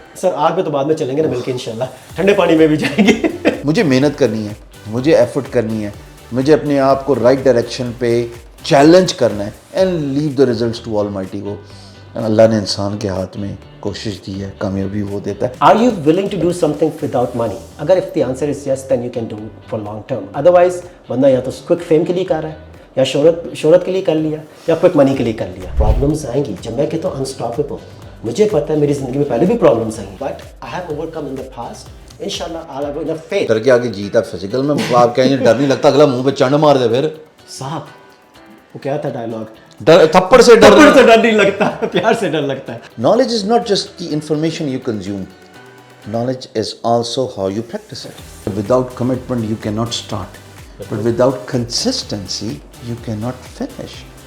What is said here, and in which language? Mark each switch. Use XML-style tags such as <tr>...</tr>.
<ur>سر, آگ میں تو بعد میں چلیں گے نا مل کے انشاءاللہ, ٹھنڈے پانی میں بھی جائیں گے. مجھے محنت کرنی ہے, مجھے ایفرٹ کرنی ہے, مجھے اپنے آپ کو رائٹ ڈائریکشن پہ چیلنج کرنا ہے</ur> <en>And leave the results to Almighty.</en> <ur>کو اللہ نے انسان کے ہاتھ میں کوشش دی ہے, کامیابی وہ دیتا ہے.</ur> <en>Are you willing to do something without money?</en> <ur>اگر</ur> <en>if the answer is yes, then you can do it for long term.</en> <ur>Otherwise, بندہ یا تو</ur> <en>quick fame</en> <ur>کے لیے کر رہا ہے, یا شہرت کے لیے کر لیا, یا</ur> <en>quick money</en> <ur>کے لیے کر لیا. Problems آئیں گی, جب میں کہتا ہوں unstoppable, مجھے پتہ ہے میری زندگی میں پہلے بھی problems آئیں گی,</ur> <en>but I have overcome in the past. انشاءاللہ I'll have enough faith.</en> <ur>ڈر کے آگے جیتا فزیکل میں, آپ کہیں ڈر نہیں لگتا, اگلا منہ پہ چنڈ مار دے. پھر صاحب وہ کیا تھا ڈائلاگ, تھپڑ سے ڈر نہیں لگتا, پیار سے ڈر لگتا ہے.</ur> <en>Knowledge is not just the information you consume. Knowledge is also how you practice it. Without commitment, you cannot start. But without consistency, you cannot finish.</en>